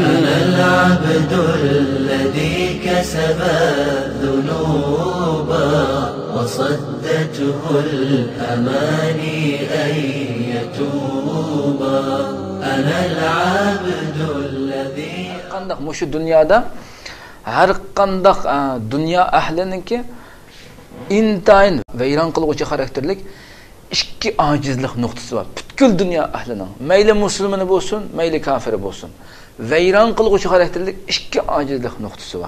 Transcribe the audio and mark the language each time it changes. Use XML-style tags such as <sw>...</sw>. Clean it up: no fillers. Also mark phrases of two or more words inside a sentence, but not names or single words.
<ar>أنا العبد الذي كسب الذنوب وصدته الأماني أن يتوب. أنا العبد الذي</ar> <ug>qandaq mushu dunyoda har qandaq dunyo ahlininki intayin vayron qiluvchi xarakterlik ikki ojizlik nuqtasi bor. Butkul dunyo ahlining, mayli musulmoni bo'lsin, mayli kafiri bo'lsin, vayron qiluvchi xarakterlik ikki ojizlik nuqtasi bor.</ug>